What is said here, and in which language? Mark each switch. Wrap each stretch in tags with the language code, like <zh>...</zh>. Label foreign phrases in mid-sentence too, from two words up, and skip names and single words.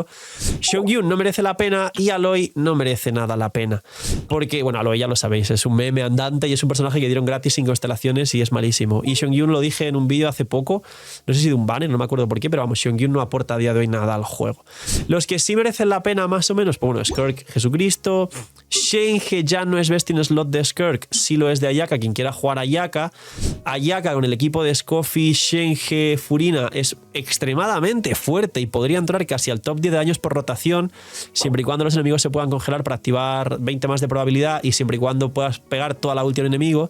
<es>Xiongyun no merece la pena y Aloy no merece nada la pena, porque bueno, Aloy ya lo sabéis, es un meme andante y es un personaje que dieron gratis sin constelaciones y es malísimo. Y Xiongyun lo dije en un vídeo hace poco, no sé si de un banner, no me acuerdo por qué, pero vamos, Xiongyun no aporta a día de hoy nada al juego. Los que sí merecen la pena más o menos, pues bueno, Skirk, Jesucristo, Shenhe ya no es</es> <en>best in slot</en> <es>de Skirk, sí lo es de Ayaka, quien quiera jugar Ayaka. Ayaka con el equipo de Scoffy, Shenhe, Furina es extremadamente fuerte y podría entrar casi al top 10 de daños por rotación, siempre y cuando los enemigos se puedan congelar para activar 20 más de probabilidad y siempre y cuando puedas pegar toda la ulti al enemigo.</es>